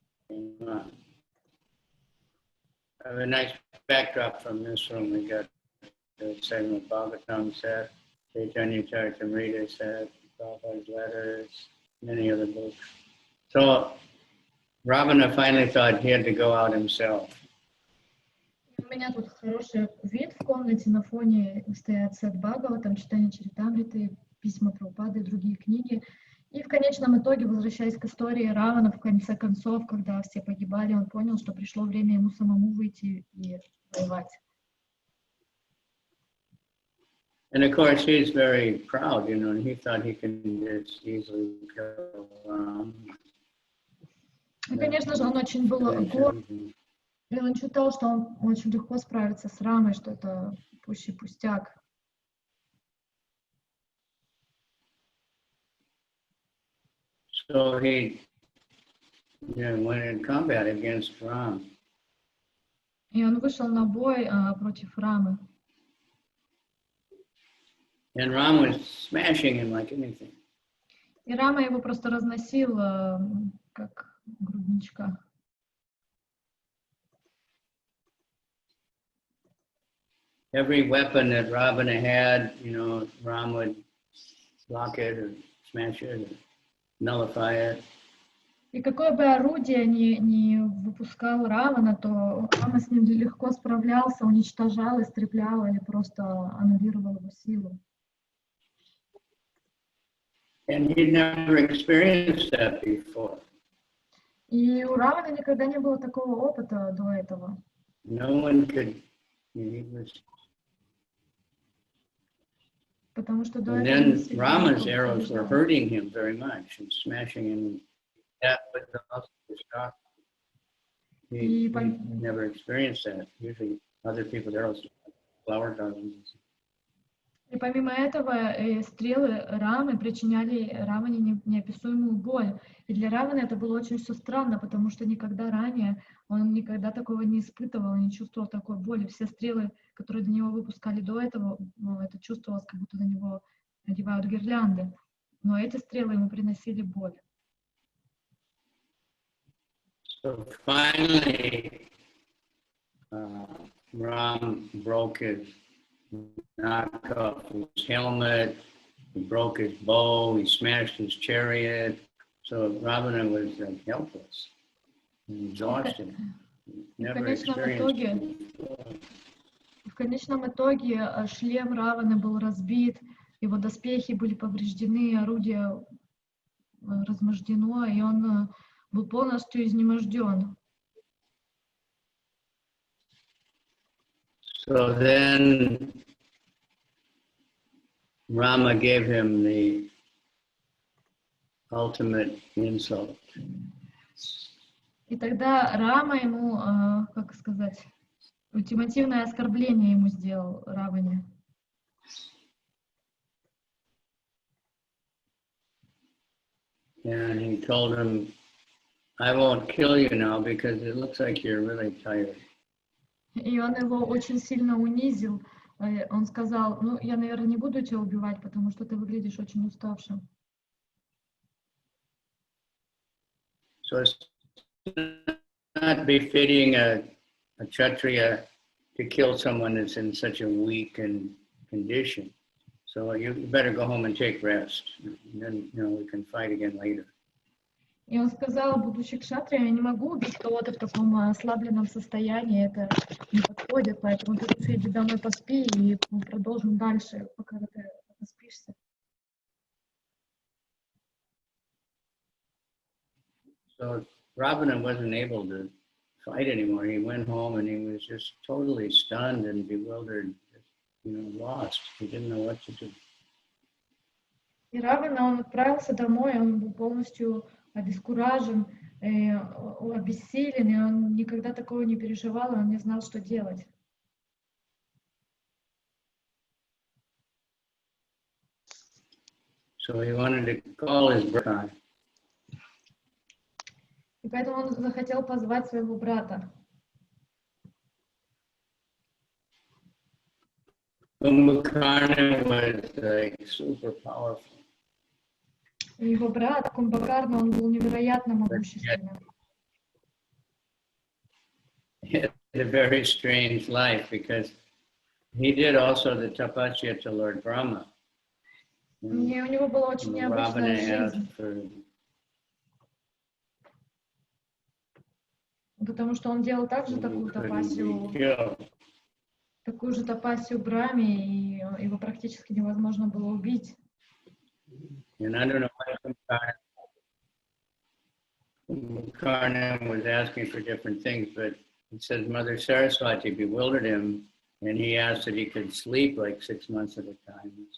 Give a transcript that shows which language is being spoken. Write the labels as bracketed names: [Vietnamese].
[English] I have a nice backdrop from this room. We got the segment Bhagavatam said, Chaitanya Charitamrita said, Prabhupada's letters, many other books. So Ravana finally thought he had to go out himself. [Russian] У меня тут хороший вид в комнате, на фоне стоят сет Бхагаватам, читание Чаритамриты, письма Прабхупады и другие книги. И в конечном итоге, возвращаясь к истории Равана, в конце концов, когда все погибали, он понял, что пришло время ему самому выйти и воевать. [English] And of course, he's very proud, and he thought he could just easily kill Rama. [Russian] И, конечно же, он очень был горд, и он считал, что он очень легко справится с Рамой, что это пущий пустяк. [English] So he went in combat against Rama. [Russian] И он вышел на бой против Рамы. [English] And Rama was smashing him like anything. [Russian] И Рама его просто разносил, как грудничка. [English] Every weapon that Ravana had, Rama would block it or smash it or nullify it. [Russian] И какое бы орудие ни выпускал Равана, то Рама с ним легко справлялся, уничтожал, истреблял или просто аннулировал его силу. [English] And he'd never experienced that before. [Russian] И у Равана никогда не было такого опыта до этого. [English] No one could, he was. [Russian] Потому что до [English] And then Rama's arrows were hurting him very much and smashing him. That was the most shock. He never experienced that. Usually other people's arrows, flower gardens. [Russian] И помимо этого, стрелы Рамы причиняли Раване неописуемую боль. И для Равана это было очень все странно, потому что никогда ранее он никогда такого не испытывал, не чувствовал такой боли. Все стрелы, которые до него выпускали до этого, это чувствовалось, как будто на него надевают гирлянды. Но эти стрелы ему приносили боль. [English] So finally, Ram broke his knocked off his helmet, he broke his bow, he smashed his chariot. So Ravana was helpless and exhausted. Never experienced it. [Russian] В конечном итоге шлем Раваны был разбит, его доспехи были повреждены, орудие размождено, и он был полностью изнеможден. [English] So then Rama gave him the ultimate insult. [Russian] И тогда Рама ему, как сказать, ультимативное оскорбление ему сделал Раване. [English] And he told him, I won't kill you now because it looks like you're really tired. [Russian] И он его очень сильно унизил. Он сказал, ну, я, наверное, не буду тебя убивать, потому что ты выглядишь очень уставшим. [English] So it's not befitting a Kshatriya to kill someone that's in such a weak condition. So you better go home and take rest. And then, we can fight again later. [Russian] И он сказал, будучи кшатрией, я не могу убить кого-то в таком ослабленном состоянии, это не подходит, поэтому ты лучше иди домой поспи, и мы продолжим дальше, пока ты поспишься. [English] So Ravana wasn't able to fight anymore. He went home and he was just totally stunned and bewildered, lost. He didn't know what to do. [Russian] И Равана, он отправился домой, он был полностью обескуражен, обессилен, и он никогда такого не переживал, и он не знал, что делать. [English] So he wanted to call his brother. [Russian] И поэтому он захотел позвать своего брата. [English] Kumbhakarna was like super powerful. [Russian] И его брат Кумбхакарна, он был невероятно могущественным. [English] He had a very strange life because he did also the tapasya to Lord Rama. [Russian] И у него была очень необычная жизнь, потому что он делал также такую же тапасию Браме, и его практически невозможно было убить. [English] And I don't know why Kumbhakarna was asking for different things, but it says Mother Saraswati bewildered him, and he asked that he could sleep like 6 months at a time.